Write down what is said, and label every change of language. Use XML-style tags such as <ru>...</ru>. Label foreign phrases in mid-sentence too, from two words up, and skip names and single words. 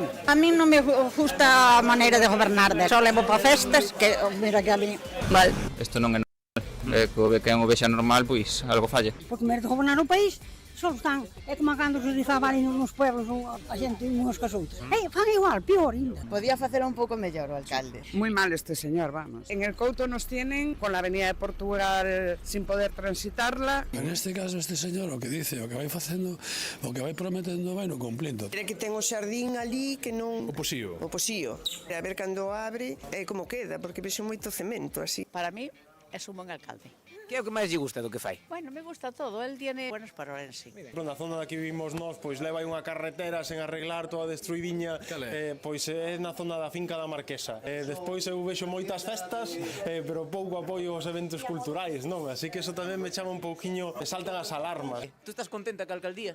<gl>A min non me gusta a maneira de gobernar, só levo para festas, que mira que a mí... Mal. Isto non é normal. Que quen o vexa normal, pois algo falla. Porque merece gobernar o país, só están, é como cando se dizaba ali nos pueblos a xente unhos cas outros. Fan igual, pior ainda. Podía facer un pouco mellor o alcalde.</gl> <es>Muy mal este señor, vamos. En el Couto nos tienen con la avenida de Portugal sin poder transitarla. En este caso este señor o que dice,</es> <gl>o que vai facendo, o que vai prometendo vai no cumplindo. Creo que ten o xardín ali que non... O posío. O posío. A ver cando abre como queda, porque vexo moito cemento así.</gl> <es>Para mí es un buen alcalde.</es> <gl>Que é o que máis lle gusta do que fai?</gl> <es>Bueno, me gusta todo, él tiene buenos paroles, sí.</es> <gl>Na zona da que vivimos nós, pois leva aí unha carretera sen arreglar, toda destruidiña, pois é na zona da finca da Marquesa. Despois eu vexo moitas festas, pero pouco apoio aos eventos culturais, non? Así que eso tamén me chama un pouquiño, me saltan as alarmas. Tú estás contenta ca alcaldía?</gl>